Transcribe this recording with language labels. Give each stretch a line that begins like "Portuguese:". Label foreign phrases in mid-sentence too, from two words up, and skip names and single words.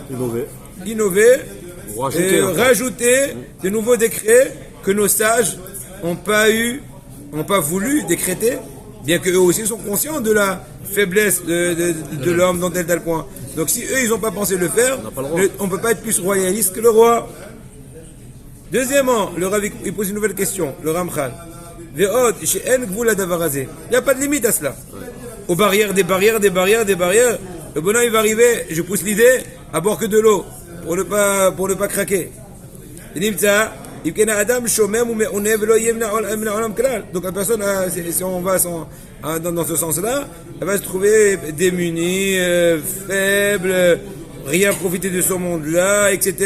French: Innover, rajouter de nouveaux décrets que nos sages n'ont pas voulu décréter, bien qu'eux aussi sont conscients de la faiblesse de l'homme dans tel point. Donc si eux, ils n'ont pas pensé le faire, on ne peut pas être plus royaliste que le roi. Deuxièmement, le Rav, il pose une nouvelle question, le Ramchal.
Hebrew: ועוד, שאין גבול לדבר הזה.
French: Il n'y a pas de limite à cela. Aux barrières, des barrières, des barrières, des barrières. Le bonhomme, il va arriver, je pousse l'idée, à boire que de l'eau, pour ne pas craquer. Donc la personne, si on va dans ce sens-là, elle va se trouver démunie, faible, rien profiter de ce monde-là, etc.